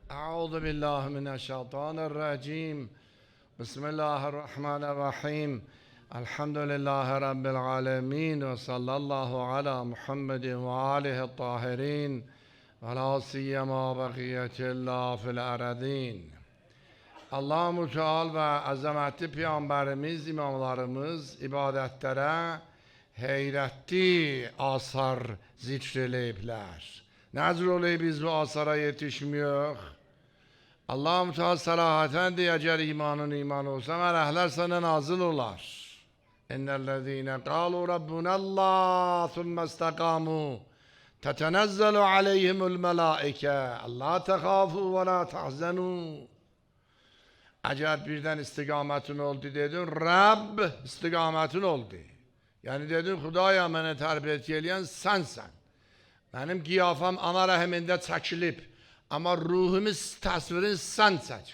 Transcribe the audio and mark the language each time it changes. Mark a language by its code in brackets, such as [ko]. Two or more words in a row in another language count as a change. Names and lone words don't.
[ar] أعوذ بالله من الشيطان الرجيم. بسم الله الرحمن الرحيم. الحمد لله رب العالمين وصلى الله على محمد وآله الطاهرين ولا سيما بقية الله في الأرضين. [az] Allah Müteal ve azamətli Peyğəmbərimiz, imamlarımız ibadətlərə heyrətli asar zikr eləyiblər. Nəzr oluyub biz bu asara yetişmiyor. Allah Müteal sərahətən deyə əgər imanın iman olsa, mələklər sənə nazil olar. [ar] إن الذين قالوا ربنا الله ثم استقاموا تتنزل عليهم الملائكة ألا تخافوا ولا تحزنوا. [az] Əgər birdən istiqamətin oldu dedin, Rəbb istiqamətin oldu. Yəni dedin, Xudaya mənə tərbiyyət eləyən sənsən. Mənim qiyafam ana rəhmində çəkilib. Amma ruhumun təsvirin sən çək.